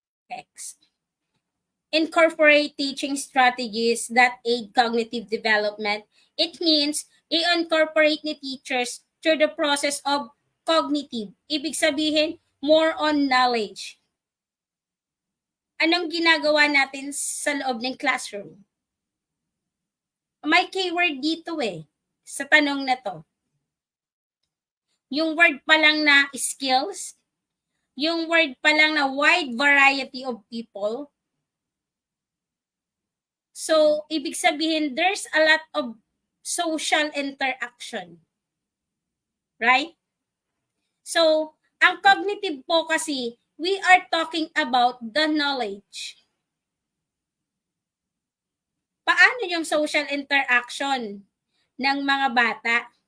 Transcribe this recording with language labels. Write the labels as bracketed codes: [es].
[en] X. Incorporate teaching strategies that aid cognitive development. It means i-incorporate ni teachers through the process of cognitive. [tl] Ibig sabihin, [en] more on knowledge. [tl] Anong ginagawa natin sa loob ng classroom? May keyword dito sa tanong na to. Yung word pa lang na skills, yung word pa lang na [en] wide variety of people. So, [tl] ibig sabihin, [en] there's a lot of social interaction. Right? So, ang cognitive [tl] po kasi, [en] we are talking about the knowledge. [tl] Paano yung social interaction ng mga bata?